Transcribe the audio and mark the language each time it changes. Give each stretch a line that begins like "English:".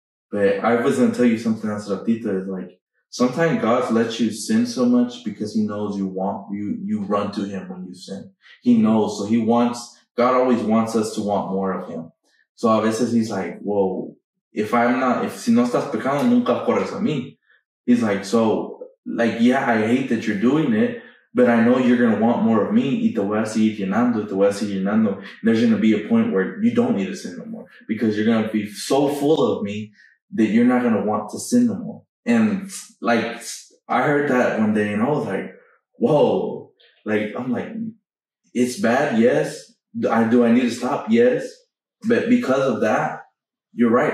English: But I was going to tell you something else, Ratita, is like, sometimes God lets you sin so much because He knows you run to Him when you sin. He knows. So God always wants us to want more of Him. So
Spanish: a veces
English: He's like, well, if
Spanish: si no estás pecando, nunca corres a mí.
English: He's like, so, like, yeah, I hate that you're doing it, but I know you're going to want more of me.
Spanish: Y te voy a seguir llenando, te voy a seguir llenando.
English: There's going to be a point where you don't need to sin no more, because you're going to be so full of me that you're not going to want to sin no more. And like, I heard that one day and I was like, whoa, like, I'm like, it's bad. Yes. Do I need to stop? Yes. But because of that, you're right.